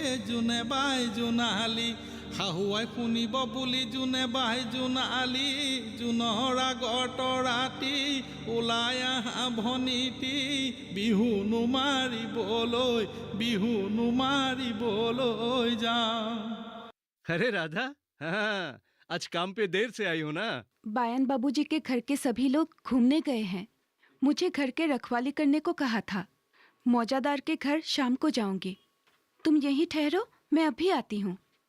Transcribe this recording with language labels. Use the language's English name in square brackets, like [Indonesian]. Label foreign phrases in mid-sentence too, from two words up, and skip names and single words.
[Assamese] জোনে বাই জোনালি শাহুৱাই শুনিব বুলি জোনে বাই জোনালি জোনৰ আগত ৰাতি ওলাই আহা ভনীতি বিহু নুমাৰিবলৈ যাওঁ। [Hindi] अरे राधा, हाँ, आज काम पे देर से आई हो ना। बायन बाबूजी के घर के सभी लोग घूमने गए हैं। मुझे घर के रखवाली करने को कहा था। मौजादार के घर शाम को जाऊंगी। तुम यहीं ठहरो, मैं अभी आती हूँ।